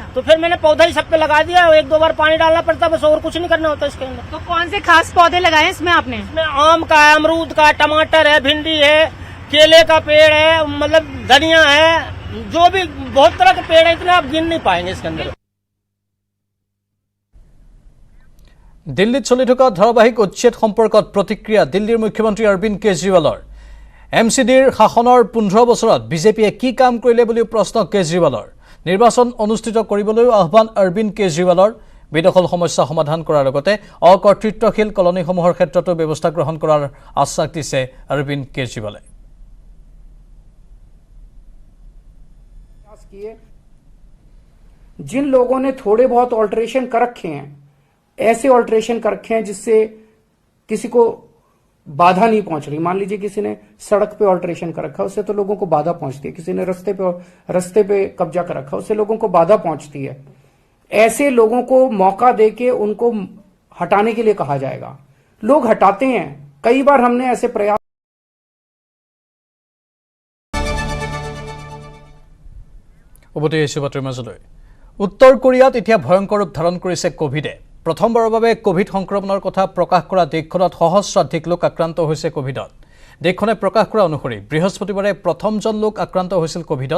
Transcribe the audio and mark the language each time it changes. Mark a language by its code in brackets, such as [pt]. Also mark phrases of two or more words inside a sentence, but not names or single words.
[hi] तो फिर मैंने पौधा ही सब पे लगा दिया, 1-2 बार पानी डालना पड़ता, बस और कुछ नहीं करना होता इसके अंदर। तो कौन से खास पौधे लगाए हैं इसमें आपने? इसमें आम का है, अमरूद का, टमाटर है, भिंडी है, केले का पेड़ है, मतलब धनिया है, जो भी बहुत तरह के पेड़ है, इतने आप गिन नहीं पाएंगे इसके अंदर। [as] দিল্লীত চলি থকা ধাৰাবাহিক উচ্ছেদ সম্পৰ্কত প্ৰতিক্ৰিয়া দিল্লীৰ মুখ্যমন্ত্ৰী অৰবিন্দ কেজৰিৱালৰ। MCDৰ শাসনৰ 15 বছৰত বিজেপিয়ে কি কাম কৰিলে বুলিও প্ৰশ্ন কেজৰিৱালৰ। নিৰ্বাচন অনুষ্ঠিত কৰিবলৈও আহ্বান অৰবিন্দ কেজৰিৱালৰ। বেদখল সমস্যা সমাধান কৰাৰ লগতে অকৰ্তৃত্বশীল কলনীসমূহৰ ক্ষেত্ৰতো ব্যৱস্থা গ্ৰহণ কৰাৰ আশ্বাস দিছে অৰবিন্দ কেজৰিৱালে। [hi] जिन लोगों ने थोड़े बहुत ऑल्टरेशन कर रखे हैं, ऐसे ऑल्टरेशन कर रखे हैं जिससे किसी को बाधा नहीं पहुंच रही। मान लीजिए किसी ने सड़क पे ऑल्टरेशन कर रखा है, उससे तो लोगों को बाधा पहुंचती है। किसी ने रास्ते पे कब्जा कर रखा है, उससे लोगों को बाधा पहुंचती है। ऐसे लोगों को मौका देके उनको हटाने के लिए कहा जाएगा। लोग हटाते हैं, कई बार हमने ऐसे प्रयास। [as] উত্তৰ কোৰিয়াত এতিয়া ভয়ংকৰ ৰূপ ধাৰণ কৰিছে কোভিডে। প্ৰথমবাৰৰ বাবে কোভিড সংক্ৰমণৰ কথা প্ৰকাশ কৰা দেশখনত সহস্ৰাধিক লোক আক্ৰান্ত হৈছে কোভিডত। দেশখনে প্ৰকাশ কৰা অনুসৰি বৃহস্পতিবাৰে প্ৰথমজন লোক আক্ৰান্ত হৈছিল কোভিডত।